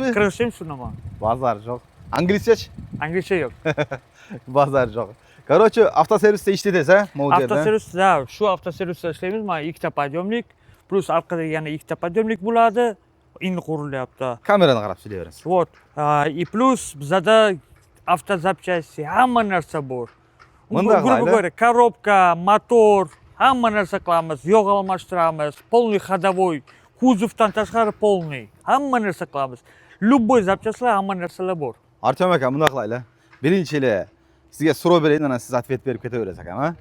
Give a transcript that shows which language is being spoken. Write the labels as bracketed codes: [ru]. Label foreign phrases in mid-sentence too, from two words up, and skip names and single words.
[uz] Qirg'izcha ham tushunaman. Bazar yo'q. Anglizcha-chi? Anglizcha yo'q. Bazar yo'q. Короче, avtoservisda ishlaysiz, ha? Avtoservisda, shu avtoservisda ishlaymiz. Mana ikkita podyomnik, plus orqada yana ikkita podyomnik bo'ladi. Endi qurilyapti. Kamerani qarab so'ylaverasiz. [ru] Вот. И плюс [uz] bizada avtozapchasti hamma narsa bor. Bunday [ru] Грубо говоря, [uz] коробка, motor, hamma narsa qilamiz. Yog' almashtiramiz, [ru] полный ходовой, [uz] kuzovdan tashqari полный. Hamma narsa qilamiz. Любой запчастьlar, hamma narsalar bor. Artyom aka, bunday qilaylik. Birinchilik sizga so'rov berayin, ana siz atvet berib ketaverasiz aka, ha?